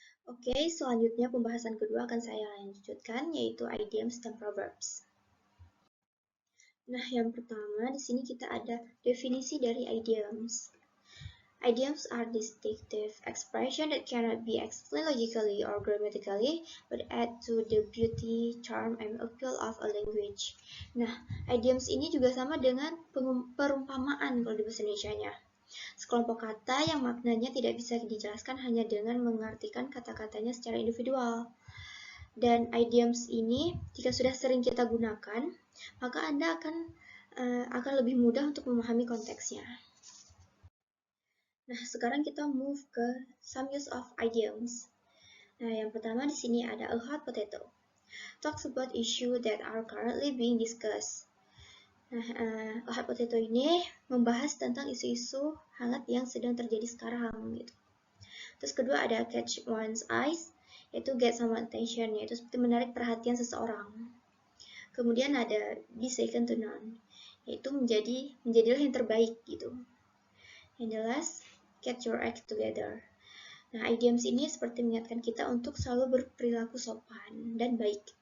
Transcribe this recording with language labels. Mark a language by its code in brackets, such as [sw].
[id] Oke, selanjutnya pembahasan kedua akan saya lanjutkan, yaitu idioms dan proverbs. Nah, yang pertama di sini kita ada definisi dari idioms. [en] Idioms are distinctive expression that cannot be explained logically or grammatically, but add to the beauty, charm, and appeal of a language. [id] Nah, idioms ini juga sama dengan perumpamaan kalau di bahasa Indonesianya. Sekelompok kata yang maknanya tidak bisa dijelaskan hanya dengan mengartikan kata-katanya secara individual. Dan idioms ini, jika sudah sering kita gunakan, maka Anda akan lebih mudah untuk memahami konteksnya. Nah, sekarang kita move ke [en] some use of idioms. [id] Nah, yang pertama di sini ada a hot potato. [en] Talks about issue that are currently being discussed. [id] Nah, a hot potato ini membahas tentang isu-isu hangat yang sedang terjadi sekarang gitu. Terus kedua ada catch one's eyes, yaitu [en] get someone attention, [id] yaitu seperti menarik perhatian seseorang. Kemudian ada be second to none, yaitu menjadilah yang terbaik gitu. [en] Yang jelas, get your act together. [id] Nah, idioms ini seperti mengingatkan kita untuk selalu berperilaku sopan dan baik.